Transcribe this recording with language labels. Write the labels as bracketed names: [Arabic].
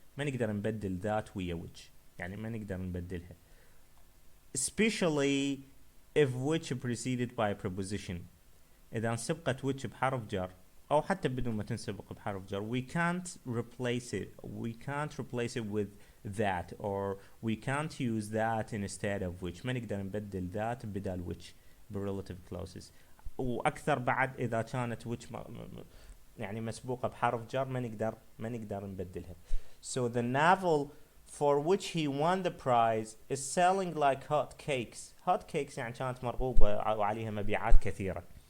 [Arabic] ما نقدر نبدل that ويا which. يعني ما نقدر نبدلها. [English] Especially if which preceded by a preposition. [Arabic] إذا انسبقت [English] which بحرف جر [Arabic] أو حتى بدون ما تنسبق بحرف جر, [English] we can't replace it with that, or we can't use that instead of which. [Arabic] ما نقدر نبدل that بدال which relative clauses. وأكثر بعد إذا كانت which يعني مسبوقة بحرف جر ما نقدر نبدلها. [English] So the novel for which he won the prize is selling like hot cakes. Hot cakes [Arabic] يعني كانت مرغوبة وعليها مبيعات كثيرة.